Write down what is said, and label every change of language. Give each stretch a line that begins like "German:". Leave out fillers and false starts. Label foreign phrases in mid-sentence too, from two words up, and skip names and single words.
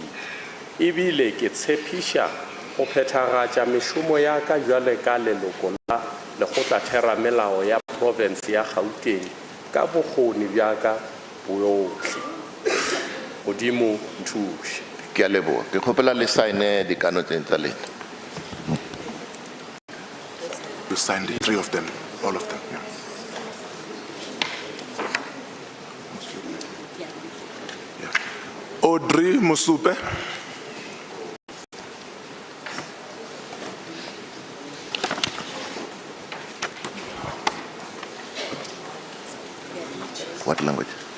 Northern Sotho: Ibile ke tshepisha go phethagatša mešomo ya ka jwale ka leloko la lekgotla theramelao ya province ya Gauteng ka bokgoni bja ka boyohle. Modimo nthuse. Ke a leboga. Ke kgopela le sign dikano tsa lena.
English: You signed it, 3 of them, all of them. Yeah. Audrey Musupe. What language?